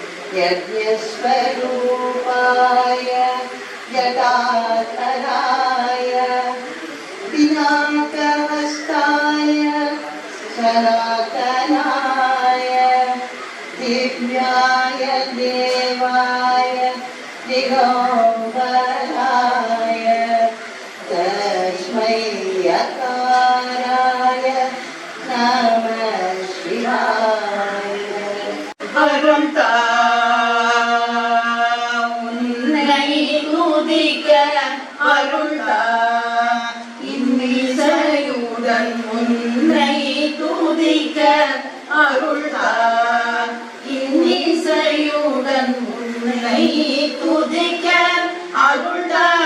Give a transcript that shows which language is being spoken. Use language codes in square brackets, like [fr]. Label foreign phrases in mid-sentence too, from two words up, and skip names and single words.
[sa] यज्ञस्वरूपाय यदाधराय दिनाङ्कवस्ताय सनातनाय दिव्याय देवाय दिगम्बराय तस्मै यकाराय नमः शिवाय। [ta] वरुण உன்னை துதிக்க அருள்தா இன்னிசையுடன் உன்னை துதிக்க அருள்தா இன்னிசையுடன் உன்னை துதிக்க அருள்தா